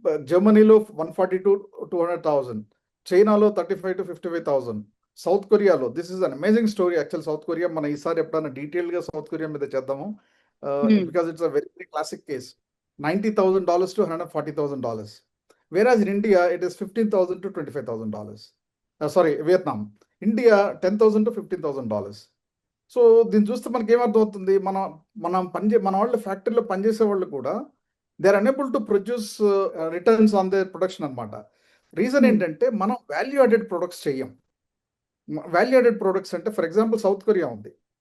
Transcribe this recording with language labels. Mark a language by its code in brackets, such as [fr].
[en] జర్మనీలో 140 to 200,000, చైనాలో 35 to 55,000, South కొరియాలో, this is an amazing story actual. [te] South Korea మన ఈసారి ఎప్పుడైనా డీటెయిల్గా సౌత్ కొరియా మీద చేద్దాము, [en] Because it's a very very classic case. $90,000 to $140,000. Whereas in India, it is $15,000 to $25,000. Sorry, Vietnam. India, $10,000 to $15,000. [te] So దీన్ని చూస్తే మనకి ఏమర్థమవుతుంది, మన వాళ్ళు ఫ్యాక్టరీలో పనిచేసే వాళ్ళు కూడా [en] they are unable to produce returns on their production [te] అనమాట. రీజన్ ఏంటంటే మనం వాల్యూ యాడెడ్ ప్రొడక్ట్స్ చెయ్యం. వాల్యూ యాడెడ్ ప్రొడక్ట్స్ అంటే ఫర్ ఎగ్జాంపుల్ సౌత్ కొరియా ఉంది.